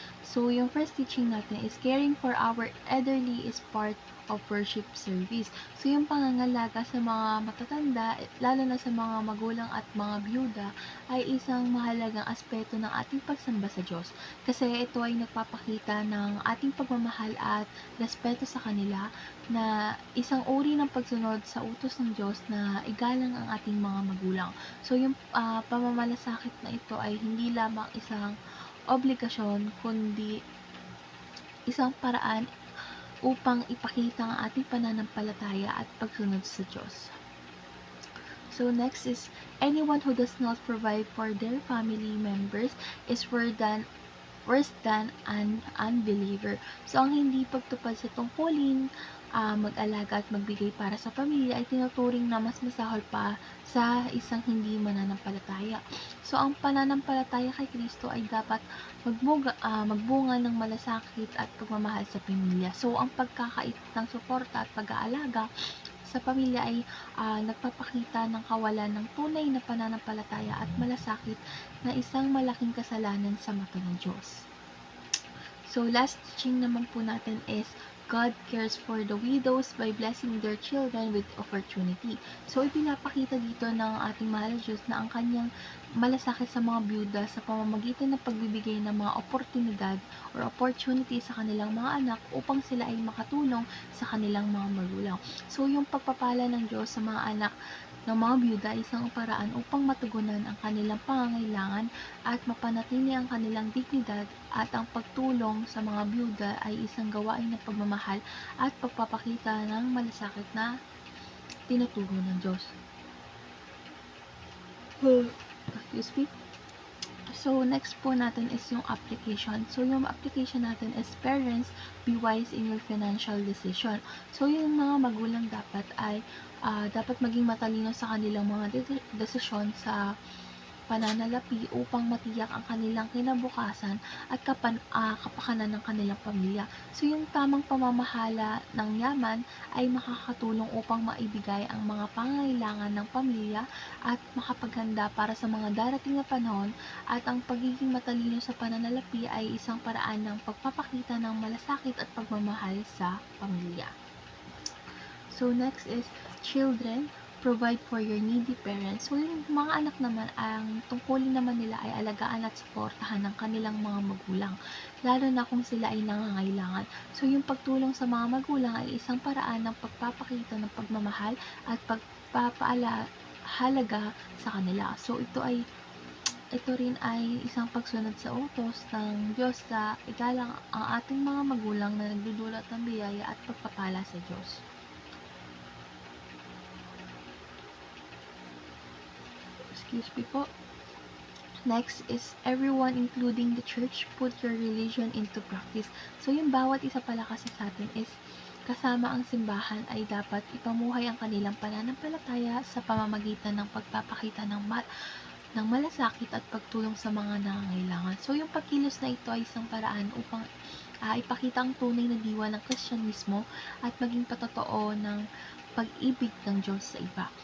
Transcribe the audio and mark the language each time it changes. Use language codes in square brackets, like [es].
[en] So, yung first teaching natin is caring for our elderly is part of worship service. [tl] So, yung pangangalaga sa mga matatanda, lalo na sa mga magulang at mga byuda, ay isang mahalagang aspeto ng ating pagsamba sa Diyos. Kasi ito ay nagpapakita ng ating pagmamahal at respeto sa kanila na isang uri ng pagsunod sa utos ng Diyos na igalang ang ating mga magulang. So, yung pamamalasakit na ito ay hindi lamang isang obligasyon, kundi isang paraan upang ipakita ang ating pananampalataya at pagsunod sa Diyos. [en] So, next is, anyone who does not provide for their family members is worse than an unbeliever. [tl] So, ang hindi pagtupad sa tungkulin, mag-alaga at magbigay para sa pamilya ay tinuturing na mas masahol pa sa isang hindi mananampalataya. So, ang pananampalataya kay Kristo ay dapat magbunga ng malasakit at pagmamahal sa pamilya. So, ang pagkakait ng suporta at pag-aalaga sa pamilya ay nagpapakita ng kawalan ng tunay na pananampalataya at malasakit na isang malaking kasalanan sa mata ng Diyos. [en] So, last teaching naman po natin is God cares for the widows by blessing their children with opportunity. [tl] So, ipinapakita dito ng ating mahal na Diyos na ang kanyang malasakit sa mga byuda sa pamamagitan ng pagbibigay ng mga oportunidad or opportunity sa kanilang mga anak upang sila ay makatulong sa kanilang mga magulang. So, yung pagpapala ng Diyos sa mga anak ng mga byuda ay isang paraan upang matugunan ang kanilang pangangailangan at mapanatili ang kanilang dignidad, at ang pagtulong sa mga byuda ay isang gawain ng pagmamahal at pagpapakita ng malasakit na tinuturo ng Diyos. [en] Excuse me. [tl] So, next po natin is yung [en] application. So, yung application natin is parents, be wise in your financial decision. [tl] So, yung mga magulang dapat ay dapat maging matalino sa kanilang mga desisyon sa pananalapi upang matiyak ang kanilang kinabukasan at kapakanan ng kanilang pamilya. So, yung tamang pamamahala ng yaman ay makakatulong upang maibigay ang mga pangangailangan ng pamilya at makapaghanda para sa mga darating na panahon, at ang pagiging matalino sa pananalapi ay isang paraan ng pagpapakita ng malasakit at pagmamahal sa pamilya. [en] So, next is children, provide for your needy parents. [tl] So, yung mga anak naman, ang tungkulin naman nila ay alagaan at suportahan ng kanilang mga magulang, lalo na kung sila ay nangangailangan. So, yung pagtulong sa mga magulang ay isang paraan ng pagpapakita ng pagmamahal at pagpapahalaga sa kanila. So, ito rin ay isang pagsunod sa utos ng Diyos sa igalang ang ating mga magulang na nagdudulot ng biyaya at pagpapala sa Diyos. [en] Excuse me po. Next is everyone, including the church, put your religion into practice. [tl] So, yung bawat isa pala kasi sa atin is kasama ang simbahan ay dapat ipamuhay ang kanilang pananampalataya sa pamamagitan ng pagpapakita ng malasakit at pagtulong sa mga nangangailangan. So, yung pagkilos na ito ay isang paraan upang ipakita ang tunay na diwa ng Kristyanismo at maging patotoo ng pag-ibig ng Diyos sa iba.